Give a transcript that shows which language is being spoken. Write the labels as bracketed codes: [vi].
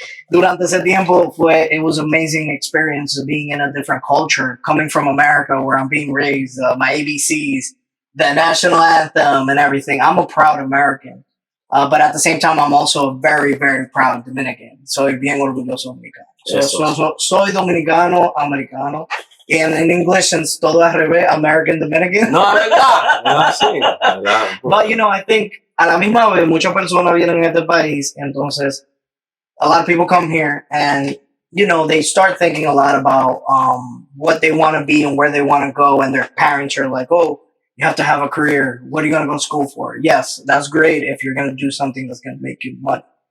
[es] Durante ese tiempo [en] it was an amazing experience of being in a different culture, coming from America where I'm being raised, my ABCs, the national anthem and everything. I'm a proud American. But at the same time, I'm also a very, very proud Dominican. [es] Soy bien orgulloso dominicano. Soy dominicano, americano. [en] And in English, since [es] todo al revés, [en] American Dominican. [es] No, verdad. [en] But, I think [es] a la misma vez, muchas personas vienen en este país. [en] Entonces, a lot of people come here and, they start thinking a lot about what they want to be and where they want to go. And their parents are like, oh, you have to have a career. What are you going to go to school for? Yes, that's great if you're going to do something that's going to make you money.